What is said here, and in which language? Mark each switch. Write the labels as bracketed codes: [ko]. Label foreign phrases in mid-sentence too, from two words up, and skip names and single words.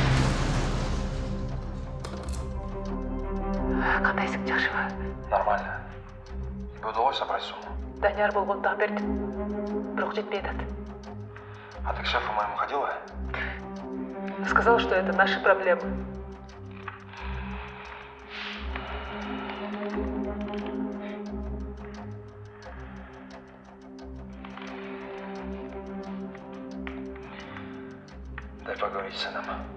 [ru] Нормально. удалось собрать сумму? [ky] Данияр болгондо бердим. Бирок жетпей атат. [ru] А ты к шефу моему ходила? Сказал, что это наши проблемы. Дай поговорить с сыном.